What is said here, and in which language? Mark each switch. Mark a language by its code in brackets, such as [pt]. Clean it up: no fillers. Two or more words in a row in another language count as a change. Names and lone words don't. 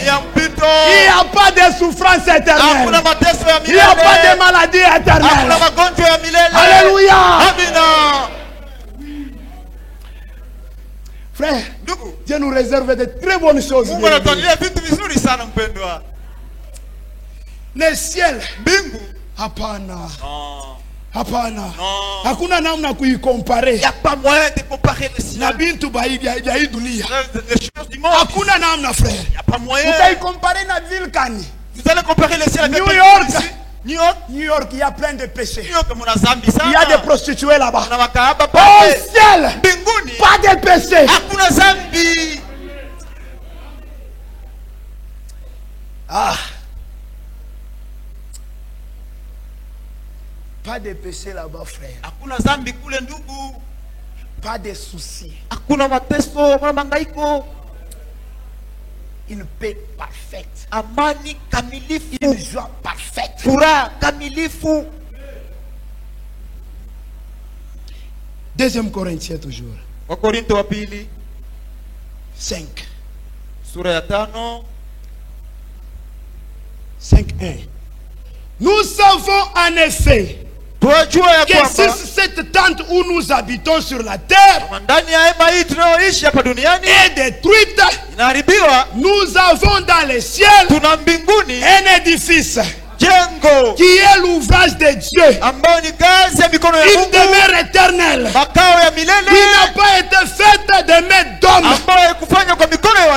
[fr] Il n'y a pas de souffrance éternelle. Il n'y a pas de maladie éternelle. Alléluia. Frère, Dieu nous réserve de très bonnes choses. Le ciel, [sw] hapana. Hapana. Hakuna namna kuikompare. [fr] Il n'y a pas moyen de comparer le ciel. [sw] Na bintu baidi ya dunia. [fr] Les choses du monde. [sw] Hakuna namna frère. [fr] Il n'y a pas moyen. Vous allez comparer [sw] na ville kani. [fr] Vous allez comparer le ciel avec New York. New York, il y a plein de péchés. New York, il y a des prostituées là-bas. Au ciel, pas de péchés. [sw] Hakuna zambi. Ah. [fr] Pas de péché là-bas, frère. [sw] Hakuna zambi kule ndugu. [fr] Pas de soucis. [sw] Hakuna mateso, mangaiko. [fr] Une paix parfaite. [sw] Amani kamilifu. [fr] Une joie parfaite. [sw] Furaha kamilifu. [fr] 2 Corinthiens toujours. [sw] Wakorintho wa pili 5. Sura ya 5. 5:1. [fr] Nous savons en effet que sur cette tente où nous habitons sur la terre est détruite, nous avons dans les ciels un édifice qui est l'ouvrage de Dieu, une demeure éternelle qui n'a pas été faite de main d'homme.